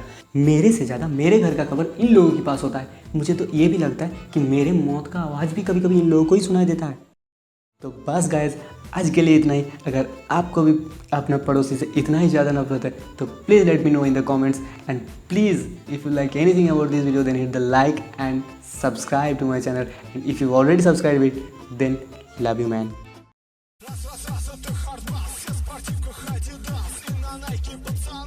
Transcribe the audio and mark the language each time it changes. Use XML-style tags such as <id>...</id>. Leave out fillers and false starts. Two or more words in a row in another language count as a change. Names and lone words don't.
<hi>मेरे से ज़्यादा मेरे घर का खबर इन लोगों के पास होता है। मुझे तो ये भी लगता है कि मेरे मौत का आवाज़ भी कभी कभी इन लोगों को ही सुनाई देता है। तो बस गाइस, आज के लिए इतना ही। अगर आपको भी अपने पड़ोसी से इतना ही ज़्यादा नफरत है तो</hi> <en>please let me know in the comments and please if you like anything about this video then hit the like and subscribe to my channel and if you already subscribe it then love you man.</en> <ru>Раз, ты</ru> <en>hard bass,</en> <ru>я спортивку Adidas и на Nike</ru>